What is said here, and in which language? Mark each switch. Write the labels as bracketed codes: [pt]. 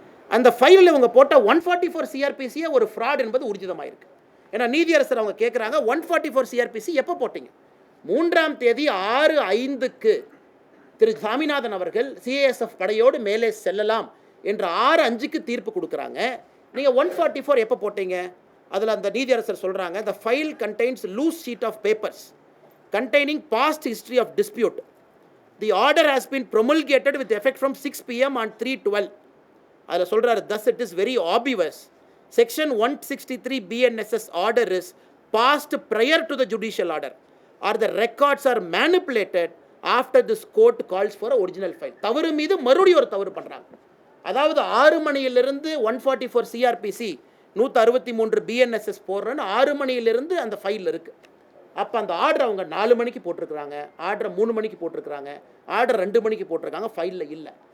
[ta] அந்த ஃபைலில் இவங்க போட்ட 144 சிஆர்பிசியே ஒரு ஃப்ராட் என்பது ஊர்ஜிதமாயிருக்கு. ஏன்னா நீதியரசர் அவங்க கேட்குறாங்க, 144 சிஆர்பிசி எப்போ போட்டீங்க? 3ஆம் தேதி 6:05க்கு திரு சாமிநாதன் அவர்கள் சிஏஎஸ்எஃப் படையோடு மேலே செல்லலாம் என்று 6:05க்கு தீர்ப்பு கொடுக்குறாங்க. நீங்கள் 144 எப்போ போட்டீங்க? அதில் அந்த நீதியரசர் சொல்கிறாங்க, [en] the file contains loose sheet of papers containing past history of dispute. The order has been promulgated with effect from 6 PM on 3/12. [ta] அதில் சொல்கிறாரு, [en] thus it is very obvious. Section 163 BNSS order is passed prior to the judicial order or the records are manipulated after this court calls for a original file. [ta] தவறு மீது மறுபடியும் ஒரு தவறு பண்ணுறாங்க. அதாவது 6 மணியிலிருந்து 144 சிஆர்பிசி 163 பிஎன்எஸ்எஸ் போடுறேன்னு 6 மணியிலிருந்து அந்த ஃபைலில் இருக்குது. அப்போ அந்த ஆர்டர் அவங்க 4 மணிக்கு போட்டிருக்கிறாங்க, ஆர்டரை 3 மணிக்கு போட்டிருக்கிறாங்க, ஆர்டர் 2 மணிக்கு போட்டிருக்காங்க, ஃபைலில் இல்லை.